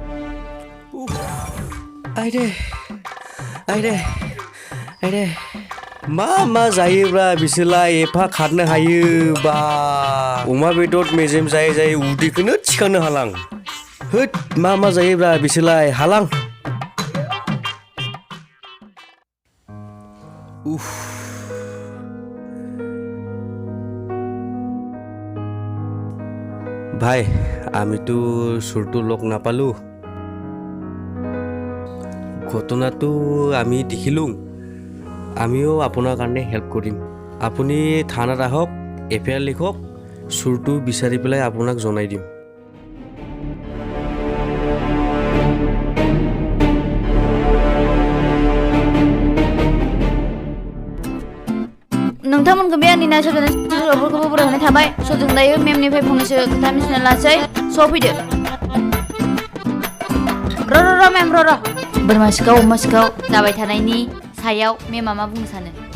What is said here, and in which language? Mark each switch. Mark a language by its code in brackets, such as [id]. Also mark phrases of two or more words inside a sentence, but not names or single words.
[brx] आयदे मा जायोब्ला बिसोरलाय एफा खारनो हायो बा अमा बेदर मेजेम जायै जायै उदैखौनो थिखांनो हालां होद मा जायोब्ला बिसोरलाय हालां [as] उफ ভাই আমিতো সুৰটো লগ নাপালো ঘটনাটো আমি দেখিলোঁ আমিও আপোনাৰ কাৰণে হেল্প কৰিম আপুনি থানাত আহক এফআইআৰ লিখক সুৰটো বিচাৰি পেলাই আপোনাক জনাই দিম [brx] नोंथांमोनखौ बे आंनि नायस'जानाय सुबुंफोरखौबो बरायनाय थाबाय सजों दायो मेमनिफ्राय फंनैसो खोथा मिथिना लासै सफैदो र' मेम र' बोरमा सिखाव अमा सिखाव जाबाय थानायनि सायाव मेमा मा बुंनो सानो